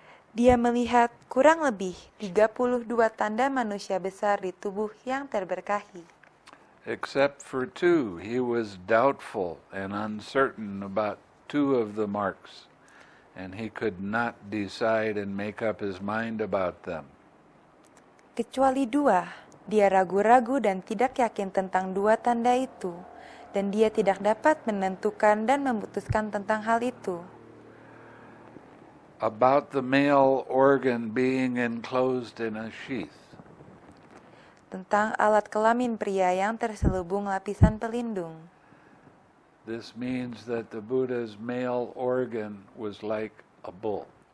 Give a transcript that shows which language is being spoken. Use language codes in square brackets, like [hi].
[id] Dia melihat kurang lebih 32 tanda manusia besar di tubuh yang terberkahi. [en] Except for two, he was doubtful and uncertain about two of the marks, and he could not decide and make up his mind about them. [id] Kecuali dua, dia ragu-ragu dan tidak yakin tentang dua tanda itu, dan dia tidak dapat menentukan dan memutuskan tentang hal itu. [en] About the male organ being enclosed in a sheath. [id] Tentang alat kelamin pria yang terselubung lapisan pelindung. [en] This means that the Buddha's male organ was like a bull.